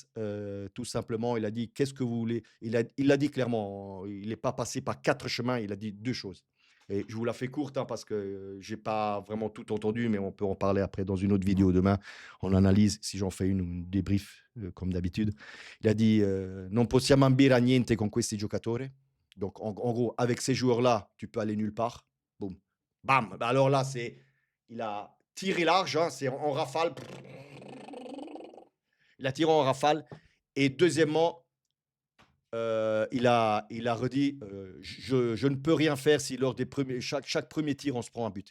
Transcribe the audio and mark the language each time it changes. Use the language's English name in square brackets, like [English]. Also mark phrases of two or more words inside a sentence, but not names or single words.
[French] Tout simplement, il a dit qu'est-ce que vous voulez. Il l'a dit clairement. Il n'est pas passé par 4 chemins. Il a dit 2 choses. Et je vous la fais courte hein, parce que j'ai pas vraiment tout entendu, mais on peut en parler après dans une autre vidéo demain. On analyse si j'en fais une débrief comme d'habitude. Il a dit [Italian] non possiamo ambire a niente con questi giocatori. [French] Donc en gros, avec ces joueurs-là, tu peux aller nulle part. Boum, bam. Bah, alors là, il a tiré large, hein, c'est en rafale. Il a tiré en rafale. Et deuxièmement, il a redit je ne peux rien faire si lors des chaque premier tir on se prend un but.